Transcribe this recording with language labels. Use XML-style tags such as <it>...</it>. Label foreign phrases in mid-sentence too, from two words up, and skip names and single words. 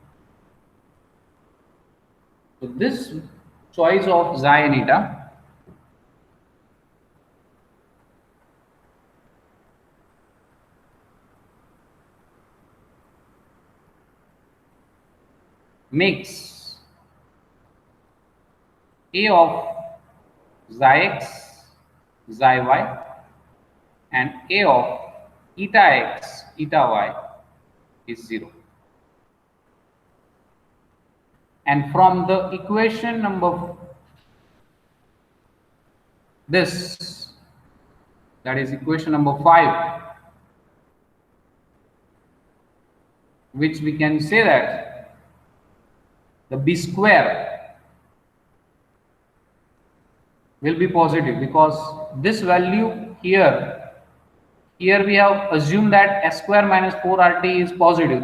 <en>So this choice of xi and eta makes a of xi x, xi y and a of eta x, eta y is 0. And from the equation number this, that is equation number 5, which we can say that the b square will be positive, because this value here we have assumed that s square minus 4rt is positive.</en>